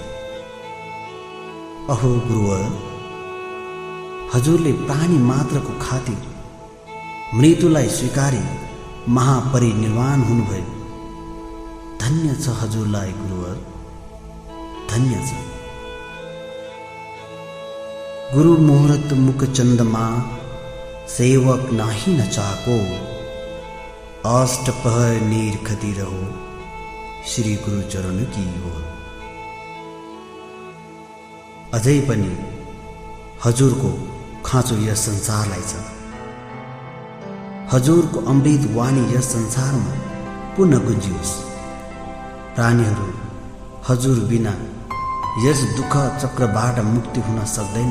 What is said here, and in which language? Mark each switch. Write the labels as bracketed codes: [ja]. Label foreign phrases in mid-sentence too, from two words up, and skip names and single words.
[ne] अहो गुरुवर, हजुरले प्राणी मात्रको खातिर मृत्युलाई स्वीकारी महापरिनिर्वाण हुनुभयो। धन्य छ हजुरलाई गुरुवर, धन्य छ। [hi] गुरु मुहूर्त मुख चंद्रमा सेवक नाही न चाको, अष्ट पहर नीर खती रहो श्री गुरु चरण की ओर। [ne] अझै पनि हजुरको खाँचो यस संसारलाई छ। हजुरको अमृत वाणी यस संसारमा पुनः गुन्जियोस्। प्राणीहरू हजुर बिना यस दुःख चक्रबाट मुक्ति हुन सक्दैन।